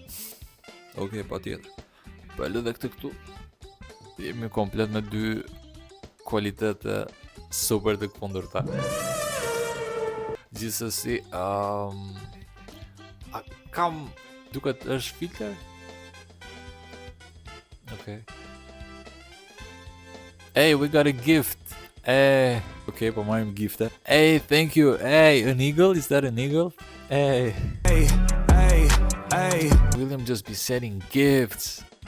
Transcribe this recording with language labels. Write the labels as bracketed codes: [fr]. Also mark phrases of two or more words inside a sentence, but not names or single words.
[sq] Okej, patjetër. Po e lë dhe këtë këtu. Jemi komplet me 2 kualitete super të kundërta. Gjithsesi, kam duket është filter? [en] Okay. Hey, we got a gift. [sq] Hey. Okay, po marrim gifte. [en] Hey, thank you. Hey, an eagle? Is that an eagle? Hey. Hey. William just be sending gifts.